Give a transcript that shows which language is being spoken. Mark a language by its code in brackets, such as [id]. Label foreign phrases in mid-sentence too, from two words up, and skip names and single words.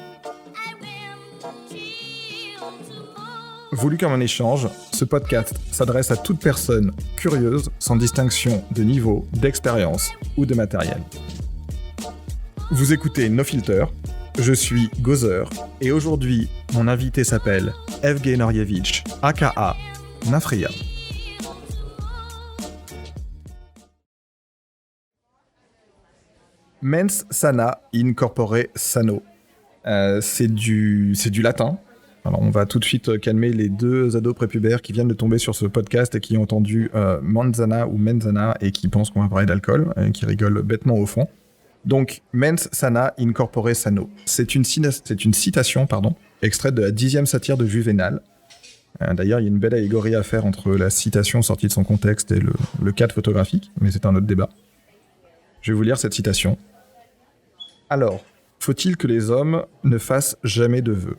[fr] Voulu comme un échange, ce podcast s'adresse à toute personne curieuse sans distinction de niveau, d'expérience ou de matériel. Vous écoutez No Filter, je suis Gozer et aujourd'hui, mon invité s'appelle Evgeny Oryevich, aka Nafreya. [la] Mens sana in corpore sano. [fr] C'est du latin. Alors on va tout de suite calmer les deux ados prépubères qui viennent de tomber sur ce podcast et qui ont entendu manzana ou menzana et qui pensent qu'on va parler d'alcool et qui rigolent bêtement au fond. Donc, [la] mens sana in corpore sano. [fr] C'est une citation, extraite de la 10e satire de Juvénal. D'ailleurs, il y a une belle allégorie à faire entre la citation sortie de son contexte et le cadre photographique, mais c'est un autre débat. Je vais vous lire cette citation. Alors, faut-il que les hommes ne fassent jamais de vœux ?